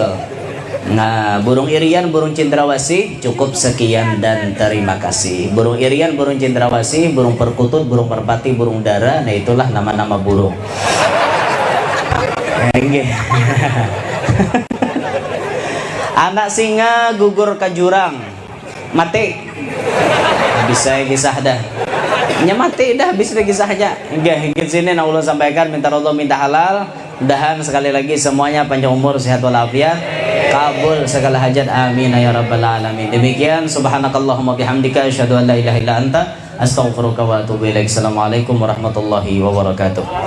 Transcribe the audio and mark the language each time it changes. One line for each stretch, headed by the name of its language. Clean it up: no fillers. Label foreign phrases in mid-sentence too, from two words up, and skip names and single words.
Indonesian: Nah, burung irian, burung cendrawasih, cukup sekian dan terima kasih. Burung irian, burung cendrawasih, burung perkutut, burung merpati, burung dara, nah itulah nama-nama burung. Anak singa gugur ke jurang, mati. Bisa kisah dah. Nya mati dah, bisa kisah aja. Hingga sini nak ulun sampaikan minta ridho minta halal. Mudahan sekali lagi semuanya panjang umur, sehat walafiat, kabul segala hajat,
Arabic: آمين يا رب العالمين. Demikian سبحانك اللهم وبحمدك أشهد أن لا إله إلا أنت أستغفرك وأتوب إليك. السلام عليكم ورحمة الله وبركاته.